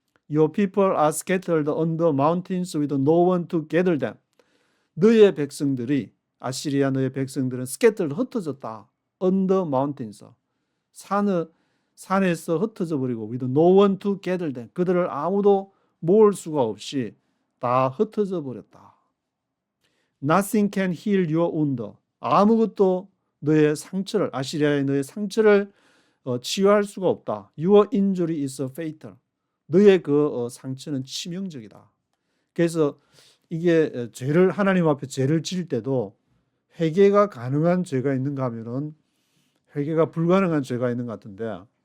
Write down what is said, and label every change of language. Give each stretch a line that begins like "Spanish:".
English: Your people are scattered on the mountains with no one to gather them.
Korean: 너의 백성들이, 아시리아 너의 백성들은
English: scattered,
Korean: 흩어졌다.
English: On the mountains,
Korean: 산에서 흩어져 버리고
English: with no one to gather them.
Korean: 그들을 아무도 모을 수가 없이 다 흩어져 버렸다.
English: Nothing can heal your wound.
Korean: 아무것도 너의 상처를, 아시리아의 너의 상처를 치유할 수가 없다.
English: Your injury is fatal.
Korean: 너의 그 상처는 치명적이다. 그래서 이게 하나님 앞에 죄를 지을 때도 회개가 가능한 죄가 있는가 하면은 회개가 불가능한 죄가 있는 것 같은데